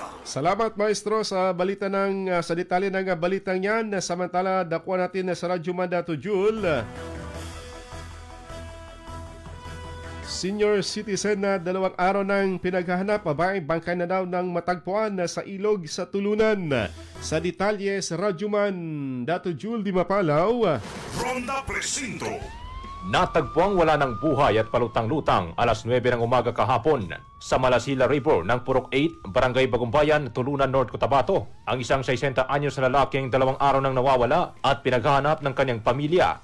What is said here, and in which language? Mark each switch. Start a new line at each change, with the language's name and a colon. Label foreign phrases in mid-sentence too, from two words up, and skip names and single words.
Filipino: Salamat maestro sa balita sa detalye ng balitang yan. Samantala dakwa natin sa radyoman Dato Jul. Senior citizen na 2 araw ng pinaghahanap, babaeng bangkay na daw ng matagpuan sa ilog sa Tulunan. Sa detalye sa radyoman Dato Jul Di Mapalaw. Ronda Presinto. Natagpuang wala ng buhay at palutang-lutang alas 9 ng umaga kahapon sa Malasila River ng Purok 8, Barangay Bagumbayan, Tulunan, North Cotabato. Ang isang 60 anyos na lalaking 2 araw nang nawawala at pinaghahanap ng kanyang pamilya.